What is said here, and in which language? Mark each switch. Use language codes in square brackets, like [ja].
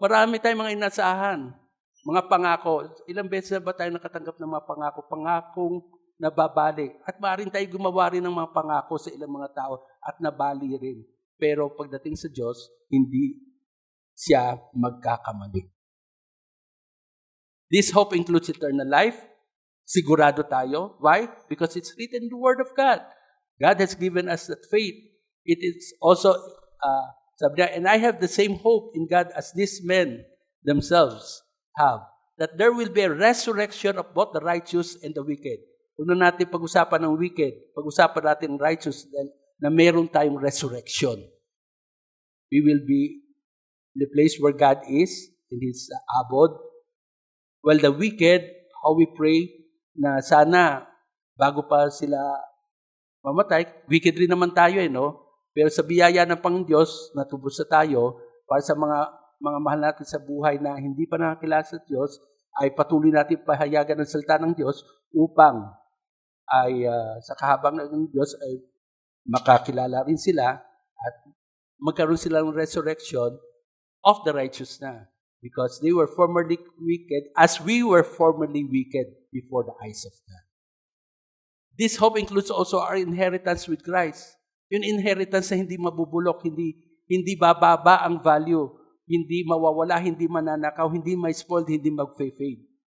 [tl] Marami tayong mga inaasahan. Mga pangako. Ilang beses na ba tayo nakatanggap ng mga pangako? Pangakong nababali. At maaaring tayo gumawa rin ng mga pangako sa ilang mga tao at nabali rin. Pero pagdating sa Diyos, hindi siya magkakamali. [en] This hope includes eternal life. [tl] Sigurado tayo. [en] Why? Because it's written in the Word of God. God has given us that faith. It is also, [tl] sabi niya, [en] and I have the same hope in God as these men themselves have. That there will be a resurrection of both the righteous and the wicked. [tl] Kung natin pag-usapan ng wicked, pag-usapan natin ng righteous, na meron tayong resurrection. [en] We will be in the place where God is, in His abode. Well, the wicked, how we pray [tl] na sana bago pa sila mamatay, wicked rin naman tayo, no? Pero sa biyaya ng Panginoon Diyos, natubos na tayo para sa mga mahal natin sa buhay na hindi pa nakakilala sa Diyos, ay patuloy natin pahayagan ng salita ng Diyos upang ay sa kahabang ng Diyos ay makakilala rin sila at magkaroon sila ng [en] resurrection of the righteous [tl] na. [en] Because they were formerly wicked as we were formerly wicked before the eyes of God. This hope includes also our inheritance with Christ. [tl] Yung inheritance na hindi mabubulok, hindi bababa ang value, hindi mawawala, hindi mananakaw, hindi ma-spoiled, hindi mag-fade.